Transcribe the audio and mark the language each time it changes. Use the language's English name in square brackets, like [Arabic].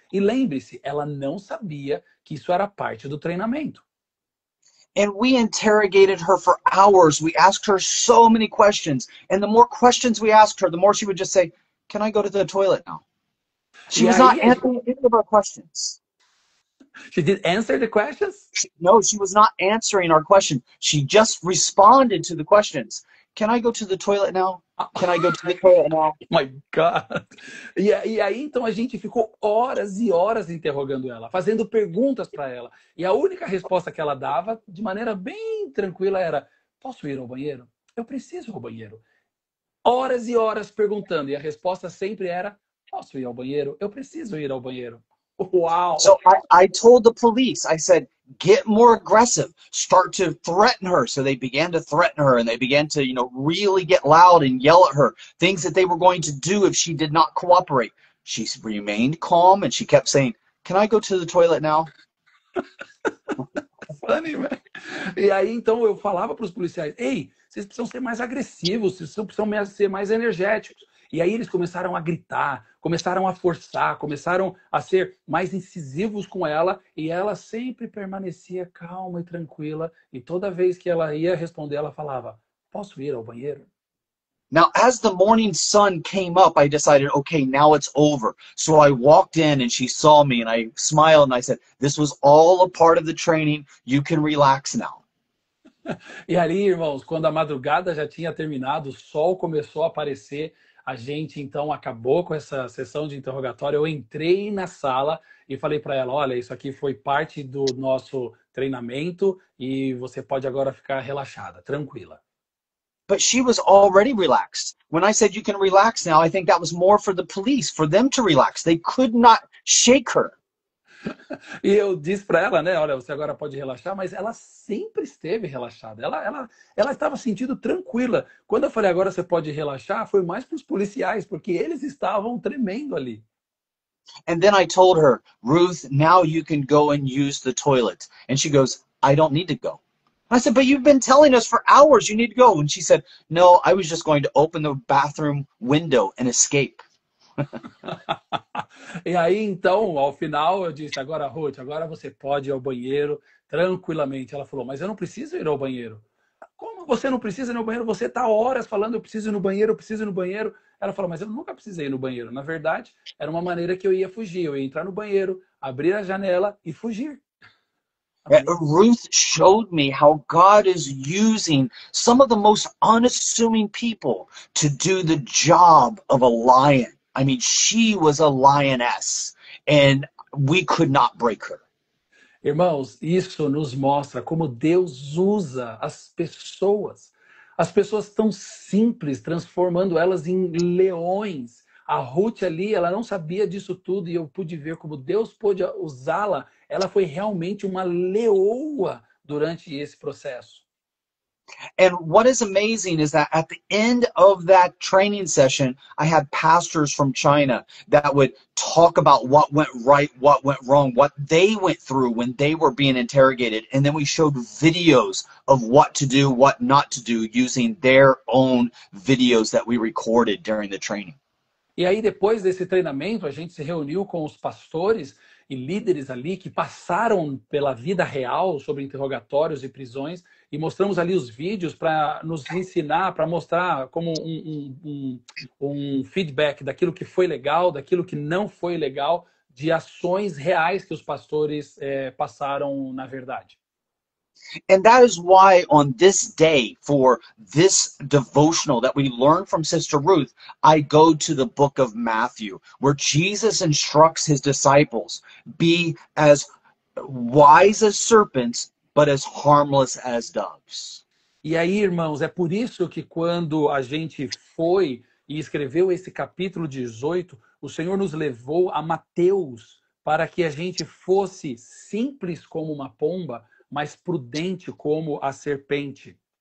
[Portuguese] E lembre-se, ela não sabia que isso era parte do treinamento. [English] And we interrogated her for hours. We asked her so many questions. And the more questions we asked her, the more she would just say, can I go to the toilet now? She was not answering any of our questions. She did answer the questions? No, she was not answering our question. She just responded to the questions. Can I go to the toilet now? Can I go to the toilet now? My God! [Portuguese] E aí, então, a gente ficou horas e horas interrogando ela, fazendo perguntas para ela. E a única resposta que ela dava, de maneira bem tranquila, era: posso ir ao banheiro? Eu preciso ir ao banheiro. Horas e horas perguntando, e a resposta sempre era: posso ir ao banheiro? Eu preciso ir ao banheiro. [English] So [Portuguese] Uau! [English] I told the police, I said, get more aggressive, start to threaten her. So they began to threaten her and they began to, really get loud and yell at her, things that they were going to do if she did not cooperate. She remained calm and she kept saying, can I go to the toilet now? Funny, man. [Portuguese] E aí, então, eu falava para os policiais: ei, vocês precisam ser mais agressivos, vocês precisam ser mais energéticos. E aí eles começaram a gritar, começaram a forçar, começaram a ser mais incisivos com ela, e ela sempre permanecia calma e tranquila, e toda vez que ela ia responder, ela falava: posso ir ao banheiro? [English] Now, as the morning sun came up, I decided, okay, now it's over. So I walked in and she saw me and I smiled and I said, this was all a part of the training. You can relax now. [Portuguese] E ali, irmãos, quando a madrugada já tinha terminado, o sol começou a aparecer, a gente então acabou com essa sessão de interrogatório. Eu entrei na sala e falei para ela: olha, isso aqui foi parte do nosso treinamento e você pode agora ficar relaxada, tranquila. [English] But she was already relaxed. When I said you can relax now, I think that was more for the police, for them to relax. They could not shake her. [Portuguese] E eu disse para ela, né, olha, você agora pode relaxar, mas ela sempre esteve relaxada. Ela estava sentindo tranquila. Quando eu falei agora você pode relaxar, foi mais para os policiais, porque eles estavam tremendo ali. [English] And then I told her, Ruth, now you can go and use the toilet. And she goes, I don't need to go. I said, but you've been telling us for hours you need to go. And she said, no, I was just going to open the bathroom window and escape. [Portuguese] E aí, então, ao final, eu disse: agora, Ruth, agora você pode ir ao banheiro tranquilamente. Ela falou: mas eu não preciso ir ao banheiro. Como você não precisa ir no banheiro? Você está horas falando: eu preciso ir no banheiro, eu preciso ir no banheiro. Ela falou: mas eu nunca precisei ir no banheiro. Na verdade, era uma maneira que eu ia fugir. Eu ia entrar no banheiro, abrir a janela e fugir. [English] Ruth showed me how God is using some of the most unassuming people to do the job of a lion. I mean, she was a lioness, and we could not break her. [Portuguese] Irmãos, isso nos mostra como Deus usa as pessoas. As pessoas tão simples, transformando elas em leões. A Ruth ali, ela não sabia disso tudo e eu pude ver como Deus pôde usá-la. Ela foi realmente uma leoa durante esse processo. [English] And what is amazing is that at the end of that training session, I had pastors from China that would talk about what went right, what went wrong, what they went through when they were being interrogated. And then we showed videos of what to do, what not to do, using their own videos that we recorded during the training. [Portuguese] E aí, depois desse treinamento, a gente se reuniu com os pastores e líderes ali que passaram pela vida real sobre interrogatórios e prisões e mostramos ali os vídeos para nos ensinar, para mostrar como um feedback daquilo que foi legal, daquilo que não foi legal, de ações reais que os pastores passaram na verdade. [English] And that is why on this day, for this devotional that we learn from Sister Ruth, I go to the book of Matthew, where Jesus instructs his disciples, be as wise as serpents, but as harmless as doves. [Portuguese] E aí, irmãos, é por isso que quando a gente foi e escreveu esse capítulo 18, o Senhor nos levou a Mateus para que a gente fosse simples como uma pomba, mas prudente como a serpente.